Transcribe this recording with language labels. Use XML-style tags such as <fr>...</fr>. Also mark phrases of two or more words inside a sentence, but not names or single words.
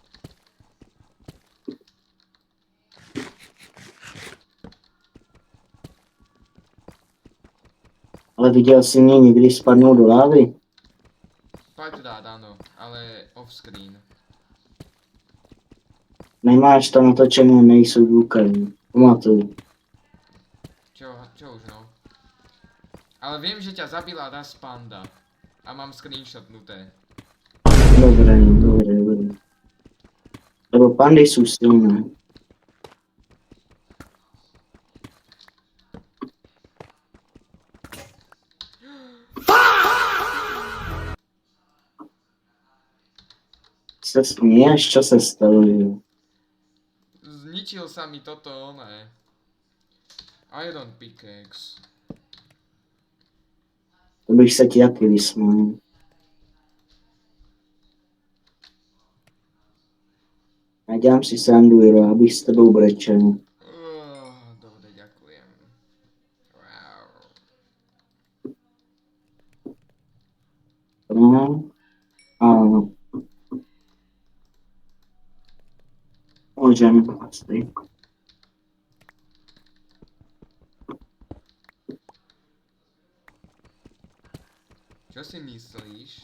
<cs>Ale viděl jsi mě někdy spadnout do lávy?</cs> <sk>Párkrát áno, ale off-screen.</sk> <cs>Nemáš to natočené, nejsou důkazy. Pamatuj.</cs> <sk>Čo už no? Ale viem, že ťa zabila raz panda. A mám screenshotnuté. Dobré. Lebo pandy jsou silné.</sk> <cs>Se směješ, čo se stalo, jo?</cs> <sk>Zničil sa mi toto, ne.</sk> <en>Iron pickaxe.</en> <cs>To bych se ti taky vysmál. Já dělám si srandu, jo, abych s tebou brečel.</cs> <sk>Dobre, ďakujem. Wow.</sk> <cs>No, ano. Můžeme asi.</cs> <sk>Čo si myslíš?</sk>